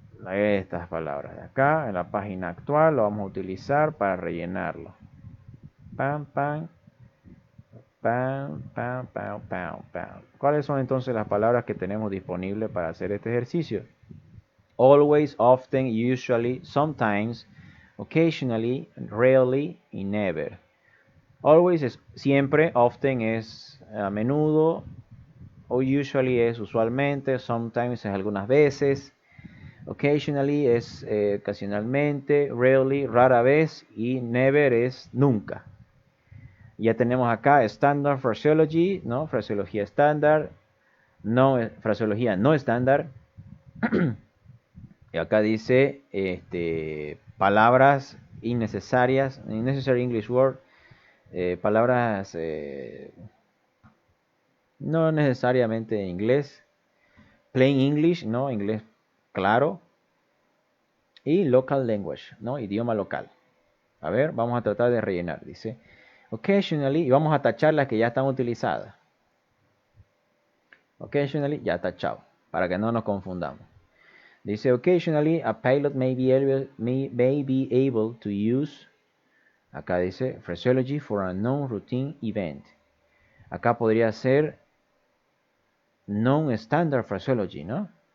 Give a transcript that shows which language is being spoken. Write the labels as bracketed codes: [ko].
[es] Estas palabras de acá, en la página actual, lo vamos a utilizar para rellenarlo. Pam, pam. Pam, pam, pam, pam, pam. ¿Cuáles son entonces las palabras que tenemos disponibles para hacer este ejercicio? [en] Always, often, usually, sometimes, occasionally, rarely y never. [es] Always es siempre, often es a menudo, o usually es usualmente, sometimes es algunas veces, occasionally es ocasionalmente, rarely rara vez y never es nunca. Ya tenemos acá standard phraseology, ¿no? Fraseología estándar, no, fraseología no estándar. Y acá dice palabras innecesarias, [en] unnecessary English word, [es] palabras no necesariamente en inglés, plain English, ¿no? Inglés claro, y local language, ¿no? Idioma local. A ver, vamos a tratar de rellenar, dice. Occasionally, y vamos a tachar las que ya están utilizadas. Occasionally, ya tachado, para que no nos confundamos. Dice, [en] occasionally, a pilot may be able to use, [es] acá dice, [en] phraseology for a non-routine event. [es] Acá podría ser non-standard phraseology, ¿no?